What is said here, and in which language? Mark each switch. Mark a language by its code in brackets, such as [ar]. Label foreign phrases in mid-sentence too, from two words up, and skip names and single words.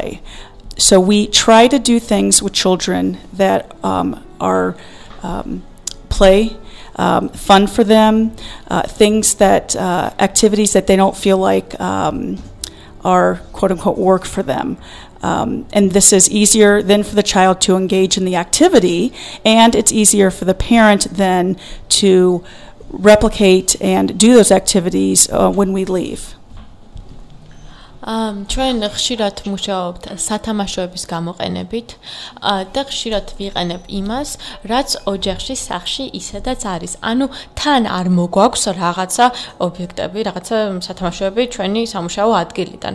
[en] So we try to do things with children that are play, fun for them, things that, activities that they don't feel like are quote-unquote work for them. And this is easier then for the child to engage in the activity, and it's easier for the parent then to replicate and do those activities when we leave. [ka] ჩვენ ხშირად მუშაობთ სათამაშოების გამოყენებით და ხშირად ვიყენებ იმას, რაც ოჯახში, სახლში ისედაც არის. ანუ თან არ მოგვაქვს რაღაცა ობიექტები, რაღაცა სათამაშოები ჩვენი სამუშაო ადგილიდან.